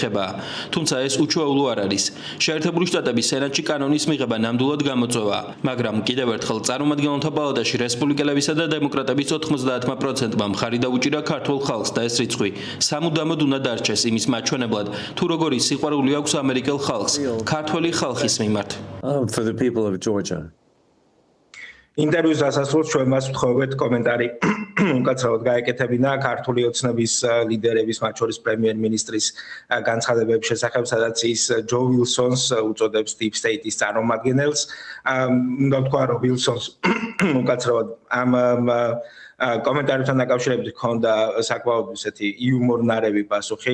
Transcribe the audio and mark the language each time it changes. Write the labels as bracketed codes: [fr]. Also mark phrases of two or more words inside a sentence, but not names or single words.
[ka] თუმცა თუმცა ეს უჩვეულო არ არის. შეერთებული შტატების სენატში კანონის მიღება ნამდვილად გამოწვევა, მაგრამ კიდევ ერთხელ წარმომადგენელთა პალატაში რესპუბლიკელებისა და დემოკრატების 90%-მა მხარი დაუჭირა ქართულ ხალხს და ეს რიცხვი სამუდამოდ უნდა დარჩეს იმის მაჩვენებლად, თუ როგორი სიყვარული აქვს ამერიკელ ხალხს, ქართველი ხალხის მიმართ. [en] For the people of Georgia. [ka] ინტერვიუს დასასრულს ჩვენ მას ვთხოვეთ კომენტარი უკაცრავად გაეკეთებინა ქართული ოცნების ლიდერების, მათ შორის პრემიერ-მინისტრის განცხადებების შესახებ, სადაც ის ჯო ვილსონს უწოდებს [en] Deep State- [ka] ის წარმომადგენელს. უნდა ვთქვა, რომ ვილსონს უკაცრავად ამ კომენტარებთან დაკავშირებით ჰქონდა საკმაოდ ისეთი იუმორნარევი პასუხი.